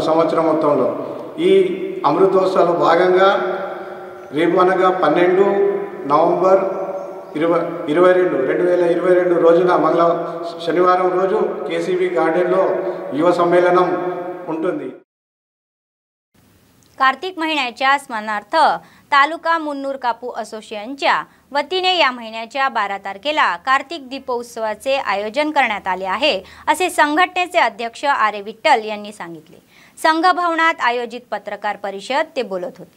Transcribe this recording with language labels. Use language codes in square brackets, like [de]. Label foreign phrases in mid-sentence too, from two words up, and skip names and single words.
[te] సంవత్సరం మొత్తంలో ఈ అమృతోత్సవాల భాగంగా రేపు అనగా 12 నవంబర్ 2022 రోజున శనివారం రోజు కేసీబీ గార్డెన్లో యువ సమ్మేళనం ఉంటుంది। [mr] कार्तिक महिन्याच्या स्मरणार्थ तालुका मुन्नूर कापू असोसिएशनच्या वतीने या महिन्याच्या 12 तारखेला कार्तिक दीपोत्सवाचे आयोजन करण्यात आले आहे असे संघटनेचे अध्यक्ष आरे विठ्ठल यांनी सांगितले। संघ भवनात आयोजित पत्रकार परिषद ते बोलत होते।